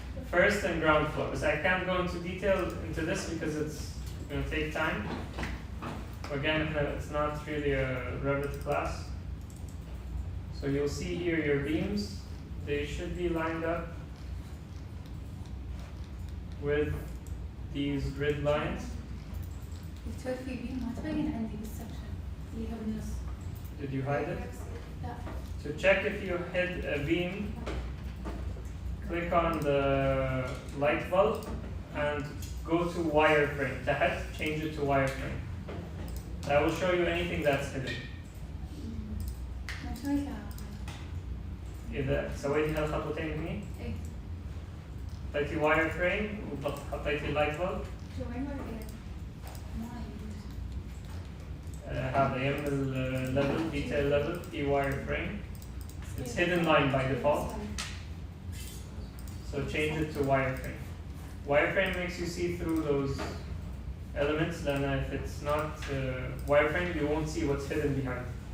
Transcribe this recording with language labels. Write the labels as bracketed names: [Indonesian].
[English] First and ground floor. But I can't go into detail into this because it's going to take time. Again, it's not really a Revit class. So you'll see here your beams. They should be lined up with these grid lines. [Arabic] دكتور في بيم ما تبين عندي بالسكشن اللي هو بالنص. [English] Did you hide it? [Arabic] لا. [English] To check if you hid a beam, click on the light bulb and go to wireframe. [Arabic] تحت, [English] change it to wireframe. That will show you anything that's hidden. [Arabic] ما سويتها. إذا سويتي هالخطوتين هني إيه. حطيتي wireframe وحطيتي light bulb. شو وين ورقة؟ هذا يم [English] level detail level [Arabic] في [English] wireframe. It's hidden line by default. So change it to wireframe. Wireframe makes you see through those elements, then if it's not wireframe, you won't see what's hidden behind.